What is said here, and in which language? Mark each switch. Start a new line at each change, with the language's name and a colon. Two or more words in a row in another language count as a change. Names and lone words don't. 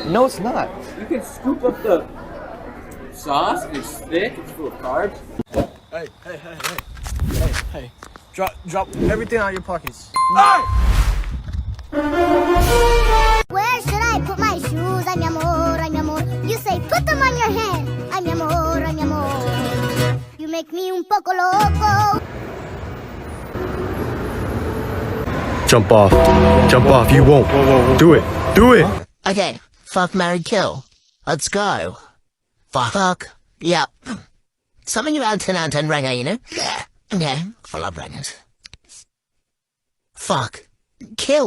English: No, it's not. You can scoop up the sauce. It's thick. It's full of carbs. Hey. Drop everything out of your pockets. Where should I put my shoes?
Spanish: Ay, mi amor, ay, mi amor.
English: You say put them on your head.
Spanish: Ay, mi amor, ay, mi amor.
English: You make me
Spanish: un poco loco.
English: Jump off. Jump off. You won't. Do it. Do it. Okay, fuck, marry, kill. Let's go. Fuck. Yep. Something about 10 out of 10 ringer, you know? Yeah. Okay, full of ringers. Fuck. Kill.